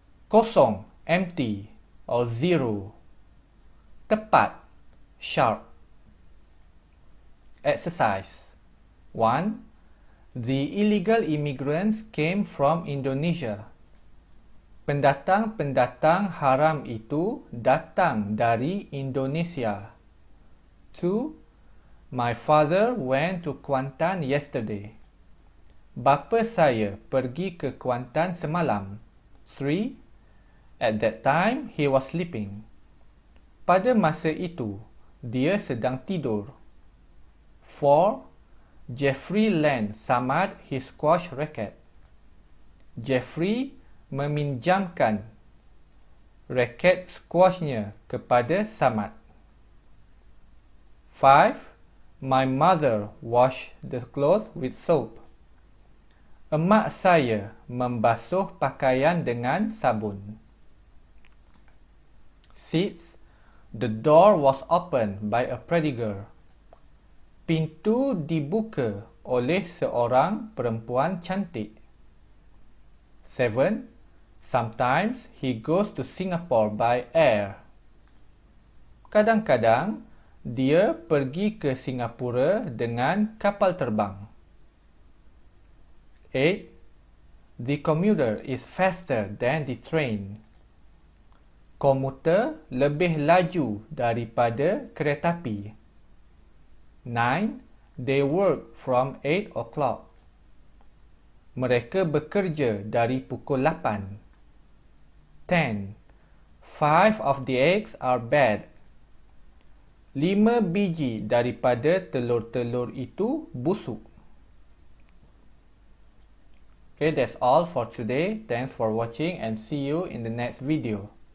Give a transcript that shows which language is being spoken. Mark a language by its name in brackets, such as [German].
[English] Kosong, empty or zero. Tepat, sharp. Exercise 1. The illegal immigrants came from Indonesia. [Malay] Pendatang-pendatang haram itu datang dari Indonesia. [English] 2. My father went to Kuantan yesterday. [Malay] Bapa saya pergi ke Kuantan semalam. [English] 3. At that time, he was sleeping. [Malay] Pada masa itu, dia sedang tidur. [English] 4. Jeffrey lent Samad his squash racket. [Malay] Jeffrey meminjamkan raket squashnya kepada Samad. [English] 5. My mother washed the clothes with soap. [Malay] Emak saya membasuh pakaian dengan sabun. [English] 6. The door was opened by a pretty girl. [Malay] Pintu dibuka oleh seorang perempuan cantik. 7. [English] Sometimes he goes to Singapore by air. [Malay] Kadang-kadang dia pergi ke Singapura dengan kapal terbang. [English] 8. The commuter is faster than the train. [Malay] Komuter lebih laju daripada keretapi. [English] 9. They work from 8 o'clock. [Malay] Mereka bekerja dari pukul 8. [English] 10. 5 of the eggs are bad. [Malay] 5 biji daripada telur-telur itu busuk. [English] Okay, that's all for today. Thanks for watching and see you in the next video.